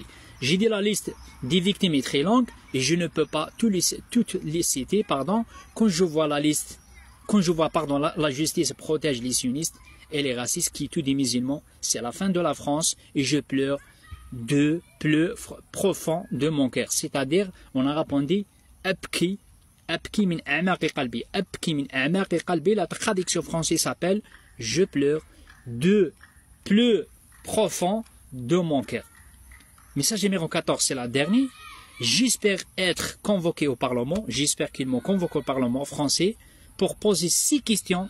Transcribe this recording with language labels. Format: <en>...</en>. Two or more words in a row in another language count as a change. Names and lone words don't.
<fr>J'ai dit la liste des victimes est très longue et je ne peux pas toutes les citer, pardon. Quand je vois la liste, la justice protège les sionistes et les racistes qui tuent des musulmans, c'est la fin de la France et je pleure de plus profond de mon cœur. C'est-à-dire, on a répondu</fr> <ar>أبكي من أعماق قلبي. أبكي من أعماق قلبي.</ar> <fr>La traduction française s'appelle je pleure de plus profond de mon cœur. Message numéro 14, c'est la dernière. J'espère être convoqué au Parlement. J'espère qu'ils m'ont convoqué au Parlement français pour poser 6 questions.</fr>